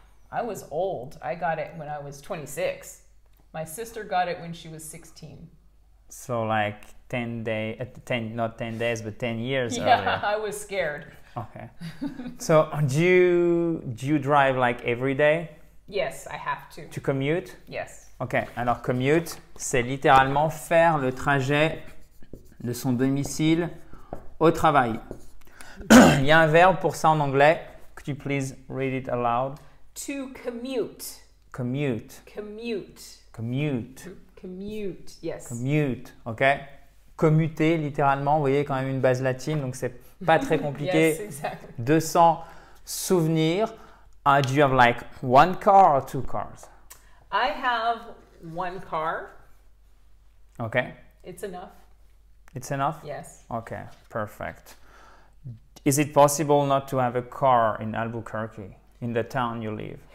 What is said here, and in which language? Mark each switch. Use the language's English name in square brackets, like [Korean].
[English] I was old. I got it when I was 26. My sister got it when she was 16. So like 10 days, not 10 days, but 10 years Yeah, earlier. I was scared. Okay. So do you drive like every day Yes, I have to. to commute? Yes. [French] Ok, alors commute, c'est littéralement faire le trajet de son domicile au travail. Il y a un verbe pour ça en anglais. [English] Could you please read it aloud? To commute. Commute. Commute. Commute. Commute. Yes. Commute. OK? [French] Commuter, littéralement. Vous voyez, quand même une base latine, donc c'est pas très compliqué [English] Yes, exactly. [French] de s'en souvenir. [English] Do you have like one car or two cars? I have one car. Okay, It's enough. it's enough? Yes. Okay, perfect. Is it possible not to have a car in Albuquerque, in the town you live?